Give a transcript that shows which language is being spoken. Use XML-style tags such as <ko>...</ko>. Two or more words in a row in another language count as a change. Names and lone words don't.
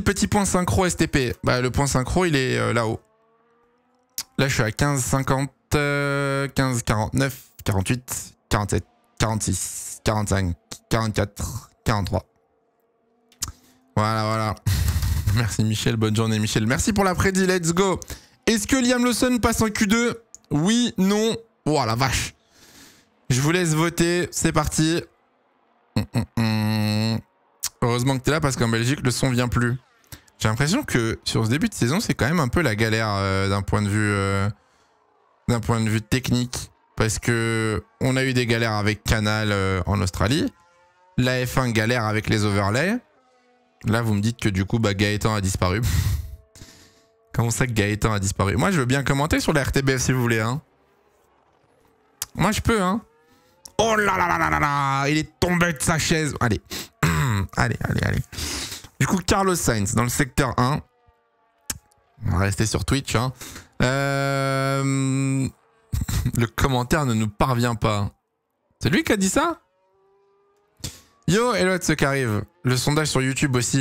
<fr>Petit point synchro STP. Bah, le point synchro, il est là-haut. Là, je suis à 15, 50, 15, 49, 48, 47, 46, 45, 44, 43. Voilà. Merci Michel, bonne journée Michel. Merci pour la prédit,</fr> <en>let's go.</en> <fr>Est-ce que Liam Lawson passe en Q2? Oui, non. Oh la vache. Je vous laisse voter, c'est parti. Heureusement que t'es là parce qu'en Belgique, le son vient plus. J'ai l'impression que sur ce début de saison, c'est quand même un peu la galère d'un point de vue technique. Parce que on a eu des galères avec Canal en Australie. La F1 galère avec les overlays. Là, vous me dites que du coup, bah, Gaëtan a disparu. Comment ça que Gaëtan a disparu? Moi, je veux bien commenter sur la RTBF si vous voulez. Hein. Moi, je peux. Hein. Oh là là là là là là. Il est tombé de sa chaise. Allez. allez. Du coup, Carlos Sainz dans le secteur 1. On va rester sur Twitch. Hein. Le commentaire ne nous parvient pas. C'est lui qui a dit ça?</fr> <en>Yo, hello</en> <fr>de ceux qui arrivent. Le sondage sur YouTube aussi.</fr>